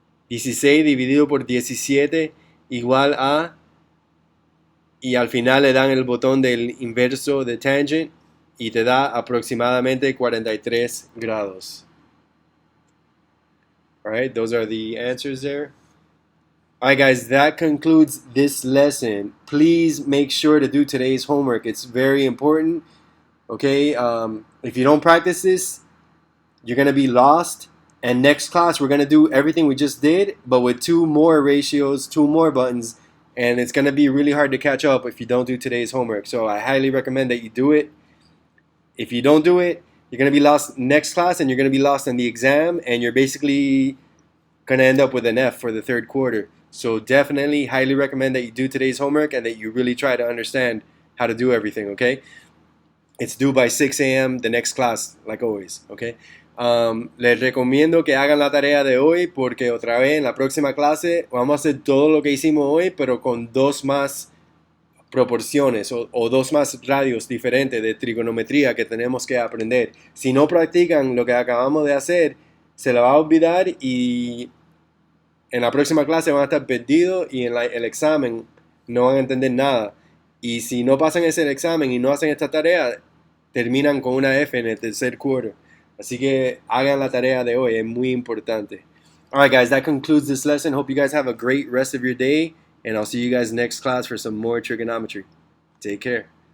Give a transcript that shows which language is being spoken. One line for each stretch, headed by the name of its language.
Spanish: 16 dividido por 17 igual a, y al final le dan el botón del inverso de tangent y te da aproximadamente 43 grados.
English: Alright, those are the answers there. Alright guys, that concludes this lesson. Please make sure to do today's homework. It's very important. Okay, if you don't practice this, you're going to be lost. And next class, we're going to do everything we just did, but with 2 more ratios, 2 more buttons, and it's going to be really hard to catch up if you don't do today's homework. So I highly recommend that you do it. If you don't do it, you're going to be lost next class, and you're going to be lost in the exam, and you're basically going to end up with an F for the 3rd quarter. So definitely highly recommend that you do today's homework and that you really try to understand how to do everything, okay? It's due by 6 a.m. the next class, like always, okay?
Spanish: Les recomiendo que hagan la tarea de hoy porque otra vez en la próxima clase vamos a hacer todo lo que hicimos hoy, pero con 2 más proporciones o 2 más radios diferentes de trigonometría que tenemos que aprender. Si no practican lo que acabamos de hacer, se la va a olvidar y en la próxima clase van a estar perdidos y en el examen no van a entender nada. Y si no pasan ese examen y no hacen esta tarea, terminan con una F en el
English: 3rd quarter.
Spanish: Así que hagan la tarea de hoy, es muy importante.
English: Alright guys, that concludes this lesson. Hope you guys have a great rest of your day, and I'll see you guys next class for some more trigonometry. Take care.